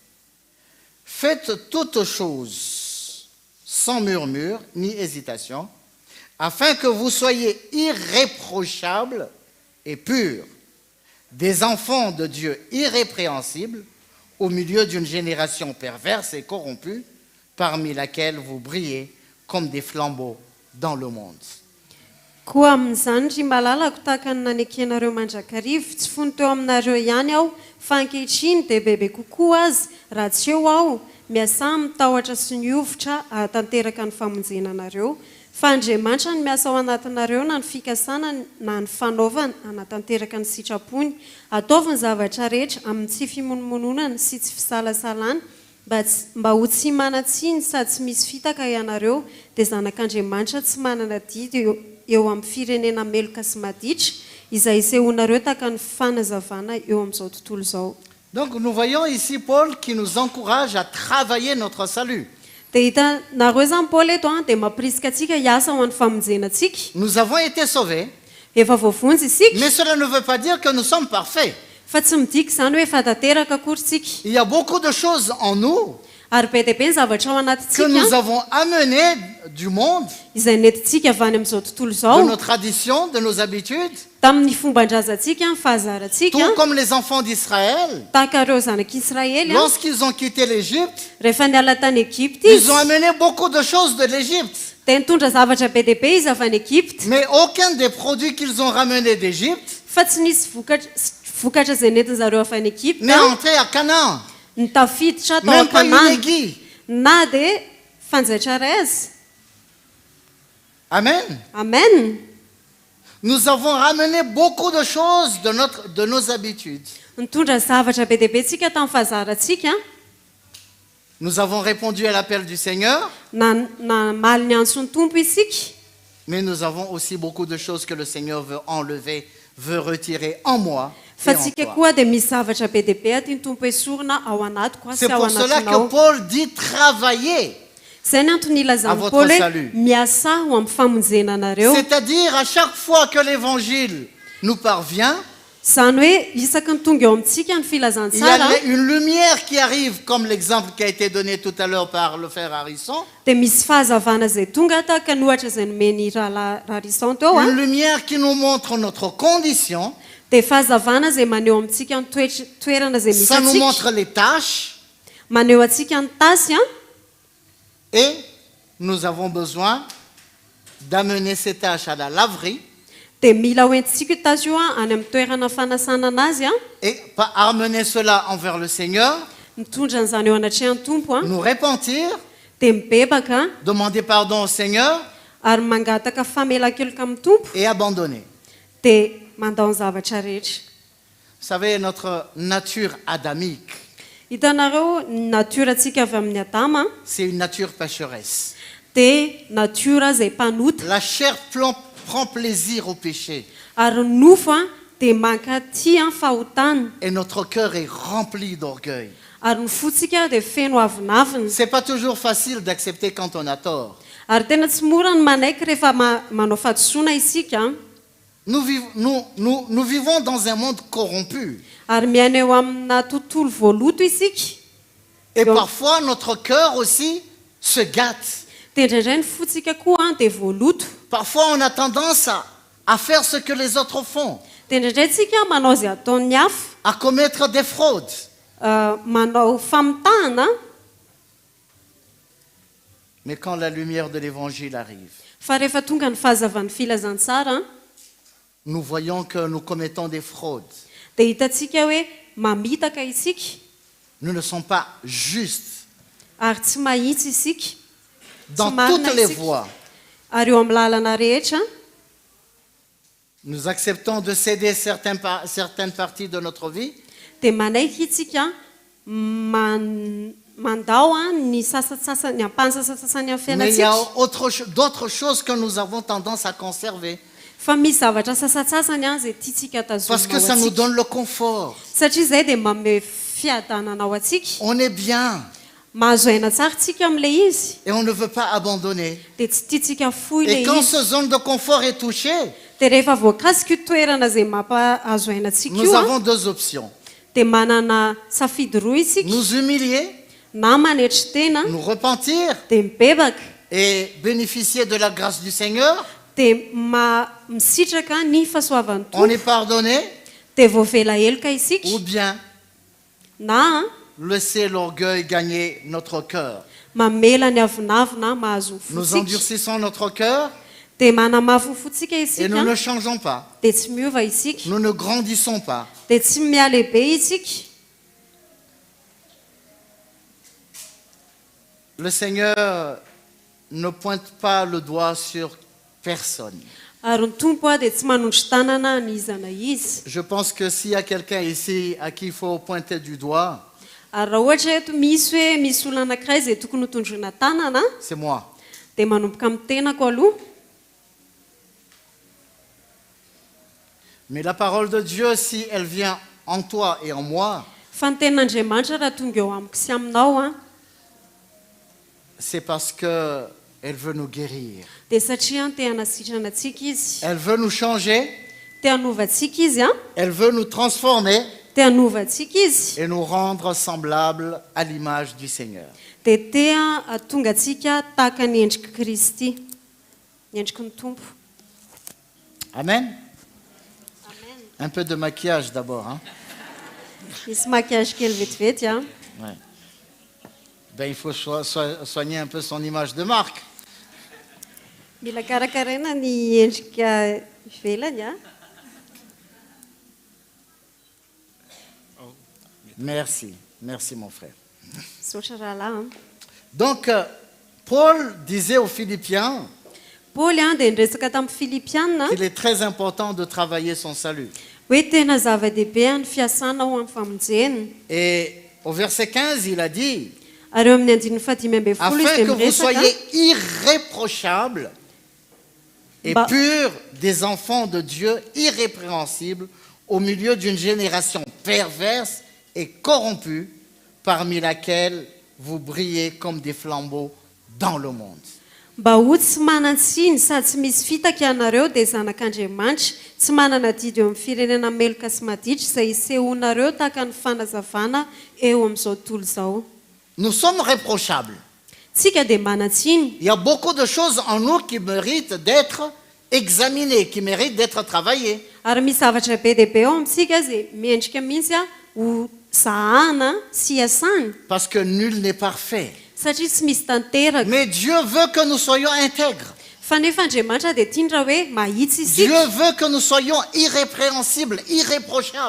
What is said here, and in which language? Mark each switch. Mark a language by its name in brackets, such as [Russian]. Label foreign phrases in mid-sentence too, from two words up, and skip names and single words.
[French] Faites toutes choses sans murmure ni hésitation, afin que vous soyez irréprochables et purs, des enfants de Dieu irrépréhensibles, au milieu d'une génération perverse et corrompue, parmi laquelle vous brillez comme des flambeaux dans le monde. [Malagasy] koa amin'izany ry malalako tahaka ny nanekenareo mandrakarivo tsy fony teo aminareo ihany aho fa ankehitriny dia bebe kokoa azy raha tsy eo aho miasa mitahotra sy niovotra hatanteraka ny famonjena anareo fa Andriamanitra ny miasa ao anatinareo na ny fikasana na ny fanaovana hanatanteraka ny sitrapony ataovy ny zavatra rehetra amin'ny tsy fimonomononana sy tsy fisalasalana mba ho tsy manatsiny sady tsy misy fitaka ianareo dia zanak'Andriamanitra tsy manana didy eo amin'ny firenena meloka sy maditra izay isehonareo tahaka ny fanazavana eo amin'izao tontolo izao. [French] Donc nous voyons ici Paul qui nous encourage à travailler notre salut. [Malagasy] dia hitanareo zany Paoly eto dia mampirisika antsika hiasa ho an'ny famonjenantsika. [French] Nous avons été sauvés, [Malagasy] Efa voavonjy isika [French] mais cela ne veut pas dire que nous sommes parfaits. [Malagasy] fa tsy midika izany hoe efa tanteraka akory tsika [French] Il y a beaucoup de choses en nous [Malagasy] ary be dia be ny zavatra ao [French] que [Malagasy] anatintsika [French] nous avons amenées du monde, [Malagasy] izay nentintsika avy any amin'izao tontolo [French] de [Malagasy] izao [French] nos traditions, de nos habitudes, [Malagasy] tamin'ny fomban-drazantsika ny fahazarantsika [French] tout comme les enfants d'Israël. [Malagasy] tahaka ireo zanak'Israely [French] Lorsqu'ils ont quitté l'Égypte, [Malagasy] rehefa niala tany Egypte [French] ils [Malagasy] izy [French] ont amené beaucoup de choses de l'Égypte. [Malagasy] dia nitondra zavatra be dia be izy avy any Egypte [French] Mais aucun des produits qu'ils ont ramenés d'Égypte [Malagasy] fa tsy nisy vokatra izay nentin zareo avy any Egypte [French] n'est entré à Canaan. [Malagasy] ny tafiditra tao [French] Même pas une [Malagasy] Kanana [French] aiguille. [Malagasy] na dia fanjaitra raizy. [French] Amen. [Malagasy] Amen. [French] Nous avons ramené beaucoup de choses de nos habitudes. [Malagasy] Nitondra zavatra be dia be tsika tamin'ny fahazarantsika [French] Nous avons répondu à l'appel du Seigneur, [Malagasy] na maly ny antsony tompo isika [French] mais nous avons aussi beaucoup de choses que le Seigneur veut enlever, veut retirer en moi et [Malagasy] fa [French] en [Malagasy] tsika [French] toi. [Malagasy] koa dia misy zavatra be dia be aty ny tompo esorina ao anatiko [French] C'est [Malagasy] sy ao [French] pour cela [Malagasy] anatinao. [French] que Paul dit travailler. [Malagasy] Izay ny antony [French] À [Malagasy] ilazany [French] votre [Malagasy] Paoly [French] salut. [Malagasy] hoe miasa ho amin'ny famonjena anareo. [French] C'est-à-dire à chaque fois que l'évangile nous parvient, [Malagasy] Izany hoe isaky ny tonga eo amintsika ny [French] il y [Malagasy] filazantsara [French] a une lumière qui arrive, comme l'exemple qui a été donné tout à l'heure par le frère Harrison, [Malagasy] dia misy fahazavana izay tonga tahaka ny ohatra izay nomeny raharisan teo [French] une lumière qui nous montre notre condition, [Malagasy] dia fahazavana izay maneho amintsika ny toerana izay misy [French] ça nous [Malagasy] atsika [French] montre les tâches, [Malagasy] maneho atsika ny tasy [French] et nous avons besoin d'amener ces tâches à la laverie [Malagasy] dia mila hoentintsika io tasy io any amin'ny toerana fanasana anazy [French] et pas amener cela envers le Seigneur, [Malagasy] mitondra an'izany eo anatrehan'ny tompo [French] nous repentir, [Malagasy] dia mibebaka [French] demander pardon au Seigneur [Malagasy] ary mangataka famelan-keloka amin'ny tompo [French] et abandonner. [Malagasy] dia mandao ny zavatra rehetra. [French] Vous savez, notre nature adamique, [Malagasy] Hitanareo ny natiora-tsika avy amin'ny Adama [French] c'est une nature pécheresse. [Malagasy] dia natiora izay mpanota [French] La chair prend plaisir au péché [Malagasy] ary nofo dia mankatia fahotana [French] et notre cœur est rempli d'orgueil. [Malagasy] ary ny fotsika dia feno avinavina [French] C'est pas toujours facile d'accepter quand on a tort. [Malagasy] ary tena tsy mora ny manaiky rehefa manao fahadisoana isika [French] Nous vivons dans un monde corrompu. [Malagasy] ary miaina eo amina tontolo voaloto isika [French] Et parfois, notre cœur aussi se gâte. [Malagasy] dia indraindray ny fotsika koa dia voaloto [French] Parfois, on a tendance à faire ce que les autres font, [Malagasy] dia indraindray tsika manao izay ataon'ny hafa [French] à commettre des fraudes. [Malagasy] manao famitahana [French] Mais quand la lumière de l'évangile arrive, [Malagasy] fa rehefa tonga ny fahazavan'ny filazantsara [French] nous voyons que nous commettons des fraudes. [Malagasy] dia hitantsika hoe mamitaka isika [French] Nous ne sommes pas justes [Malagasy] ary tsy mahitsy isika [French] dans [Malagasy] Tsy marina [French] toutes les [Malagasy] isika. [French] voies. [Malagasy] ary eo amin'ny lalana rehetra [French] Nous acceptons de céder certaines parties de notre vie, [Malagasy] dia manaiky isika mandao ny sasasasany ny ampany sasasasany amin'ny [French] mais il y a [Malagasy] fiainatsika [French] d'autres choses que nous avons tendance à conserver [Malagasy] fa misy zavatra sasasasany izay tiatsika [French] parce que ça nous [Malagasy] tazomina [French] donne le confort. [Malagasy] satria izay dia manome fiadanana ao atsika [French] On est bien [Malagasy] mahazo aina tsara tsika amin'ilay izy [French] et on ne veut pas abandonner. [Malagasy] dia tsy tiatsika foy [French] Et [Malagasy] ilay [French] quand [Malagasy] izy [French] ce zone de confort est touchée, [Malagasy] dia rehefa voakasika io toerana izay mampahazo ainatsika [French] nous [Malagasy] io [French] avons deux options. [Malagasy] dia manana safidy roa isika [French] Nous humilier, [Malagasy] na manetry tena [French] nous repentir [Malagasy] dia mibebaka [French] et bénéficier de la grâce du Seigneur. [Malagasy] dia misitraka ny fahasoavan'ny [French] On [Malagasy] tompo [French] est pardonné, [Malagasy] dia voavela heloka isika [French] ou bien [Malagasy] na [French] laisser l'orgueil gagner notre cœur. [Malagasy] mamela ny avinavina mahazo ny [French] Nous [Malagasy] fotsika [French] endurcissons notre cœur [Malagasy] dia manamafy ny fotsika [French] et nous ne [Malagasy] isika [French] changeons pas. [Malagasy] dia tsy miova isika [French] Nous ne grandissons pas. [Malagasy] dia tsy mialehibe isika [French] Le Seigneur ne pointe pas le doigt sur personne. [Malagasy] ary ny tompo dia tsy manondry tanana ny izana izy [French] Je pense que s'il y a quelqu'un ici à qui il faut pointer du doigt, [Malagasy] ary raha ohatra eto misy hoe misy olona anankiray izay tokony hotondrina tanana [French] c'est moi. [Malagasy] dia manomboka amin'ny tenako aloha [French] Mais la parole de Dieu, si elle vient en toi et en moi, [Malagasy] fa ny tenin'andriamanitra raha tonga eo amiko sy aminao [French] c'est parce qu'elle veut nous guérir. [Malagasy] dia satria te hanasitrana antsika izy [French] Elle veut nous changer, [Malagasy] te hanovantsika izy [French] elle veut nous transformer [Malagasy] te hanovantsika izy [French] et nous rendre semblables à l'image du Seigneur. [Malagasy] dia te hatonga atsika tahaka ny endrika Kristy ny endriky ny tompo [French] Amen. Un peu de maquillage d'abord. Hein? [Malagasy] misy maquillage kely vetivety [French] Ouais. Ben, il faut soigner un peu son image de marque. [Malagasy] mila karakaraina ny endrika ivelany [French] Merci, merci mon frère. [Malagasy] sotra rahalahy [French] Donc, Paul disait aux Philippiens [Malagasy] Paoly dia niresaka tamin'ny Filipiana [French] qu'il est très important de travailler son salut. [Malagasy] hoe tena zava-dehibe ny fiasana ao amin'ny famonjena [French] Et au verset 15, il a dit, [Malagasy] ary eo amin'ny andininy fahadimy amby folo izy [French] afin [Malagasy] dia [French] que vous [Malagasy] miresaka [French] soyez irréprochables et Bah. purs, des enfants de Dieu, irrépréhensibles, au milieu d'une génération perverse et corrompue, parmi laquelle vous brillez comme des flambeaux dans le monde. [Malagasy] mba ho tsy manan-tsiny sady tsy misy fitaka ianareo dia zanak'Andriamanitra tsy manana didy eo amin'ny firenena meloka sy maditra izay isehonareo tahaka ny fanazavana eo amin'izao tontolo izao [French] Nous sommes réprochables. [Malagasy] tsika dia manan-tsiny [French] Il y a beaucoup de choses en nous qui méritent d'être examinées, qui méritent d'être travaillées. [Malagasy] ary misy zavatra be dehibe ao amintsika izay miendrika mihitsy ho zahana sy hiasana [French] Parce que nul n'est parfait. [Malagasy] satria tsy misy tanteraka [French] Mais Dieu veut que nous soyons intègres. [Malagasy] fa nefa Andriamanitra dia tiany raha hoe mahitsy [French] Dieu [Malagasy] isika [French] veut que nous soyons irrépréhensibles, irréprochables.